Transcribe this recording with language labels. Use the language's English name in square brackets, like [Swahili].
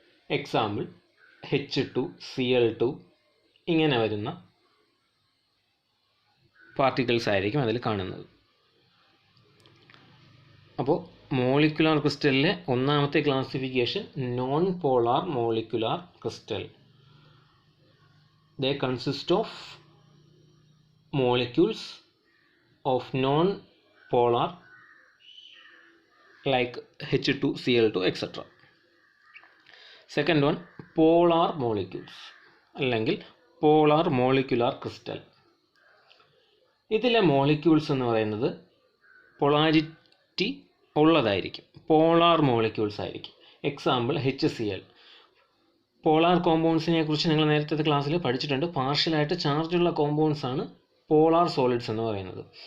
[Malayalam] Example H2, Cl2 ഇങ്ങനെ വരുന്ന particles ആയിരിക്കും അതിൽ കാണുന്നത്. അപ്പോൾ മോളിക്കുലാർ ക്രിസ്റ്റലിലെ ഒന്നാമത്തെ classification non polar molecular crystal. [English] they consist of molecules of non-polar like H2Cl2 etc. Second one, polar molecules [Malayalam] അല്ലെങ്കിൽ [English] polar molecular crystal. [Malayalam] ഇതിലെ മോളിക്യൂൾസ് എന്ന് പറയുന്നത് പൊളാരിറ്റി ഉള്ളതായിരിക്കും, പോളാർ മോളിക്യൂൾസ് ആയിരിക്കും. Example HCl. പോളാർ കോമ്പൗണ്ട്സിനെ കുറിച്ച് നിങ്ങൾ നേരത്തെ ക്ലാസ്സിൽ പഠിച്ചിട്ടുണ്ട്. പാർഷ്യലായിട്ട് ചാർജുള്ള കോമ്പൗണ്ട്സ് ആണ് പോളാർ സോളിഡ്സ് എന്ന് പറയുന്നത്.